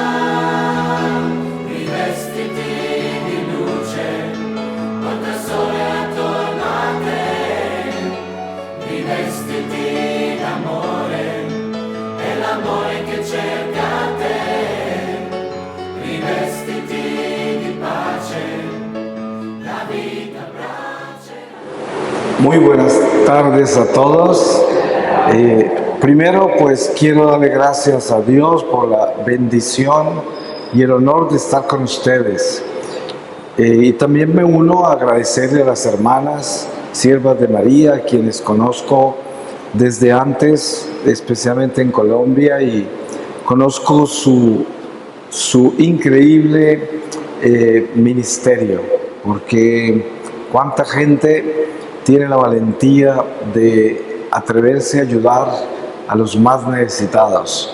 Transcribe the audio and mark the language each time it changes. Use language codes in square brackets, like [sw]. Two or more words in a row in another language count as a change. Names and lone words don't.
[it] Rivestiti di luce, porta il sole attorno a te, rivestiti d'amore, è l'amore che cerca te, rivestiti di pace, la vita abbraccerà. [es] Muy buenas tardes a todos. Primero, pues quiero darle gracias a Dios por la bendición y el honor de estar con ustedes. Y también me uno a agradecerle a las hermanas, siervas de María, quienes conozco desde antes, especialmente en Colombia, y conozco su increíble ministerio, porque cuánta gente tiene la valentía de atreverse a ayudar a los más necesitados.